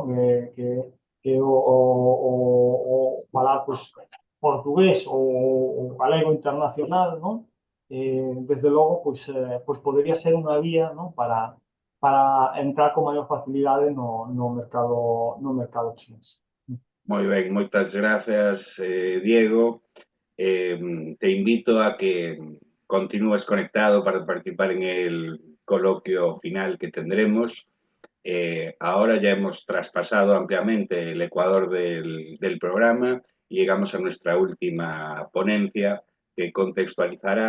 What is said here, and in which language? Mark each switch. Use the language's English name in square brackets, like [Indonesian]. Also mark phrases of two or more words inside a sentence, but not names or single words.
[Galician] Que o falar pues, portugués ou galego internacional, non? Desde logo, pois podería ser unha vía, non? Para entrar con maior facilidade no mercado chinés. Moi ben, moitas grazas, Diego. [Spanish] Te invito a que continúes conectado para participar en el coloquio final que tendremos. Ahora ya hemos traspasado ampliamente el ecuador del programa y llegamos a nuestra última ponencia que contextualizará